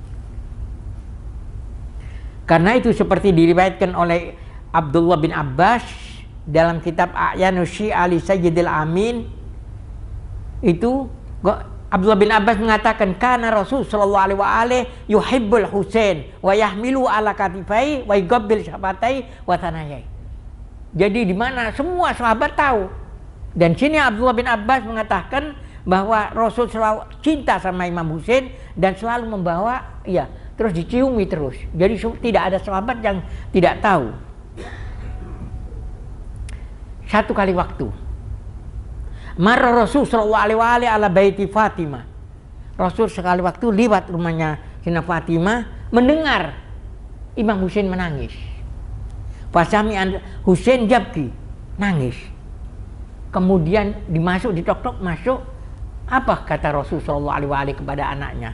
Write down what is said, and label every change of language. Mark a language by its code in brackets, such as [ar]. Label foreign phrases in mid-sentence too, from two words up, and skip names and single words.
[id] Karena itu seperti diriwayatkan oleh Abdullah bin Abbas dalam kitab A'yanus Syi'a li Sayyidil Amin, itu Abdullah bin Abbas mengatakan, karena Rasul [ar] صلى الله عليه وسلم يحب الحسين ويحمل على كتفيه ويقبل شفتيه وثناياه. [id] Jadi di mana semua sahabat tahu. Dan sini Abdullah bin Abbas mengatakan bahwa Rasul selalu cinta sama Imam Husain dan selalu membawa, terus diciumi terus. Jadi tidak ada sahabat yang tidak tahu. Satu kali waktu, [ar] مر رسول صلى الله عليه وسلم على بيت فاطمة. [id] Rasul sekali waktu lewat rumahnya Sina Fatimah, mendengar Imam Husain menangis. [ar] فسمع حسين يبكي, nangis. [id] Kemudian ditok-tok masuk. Apa kata Rasul [ar] صلى الله عليه وسلم [id] kepada anaknya?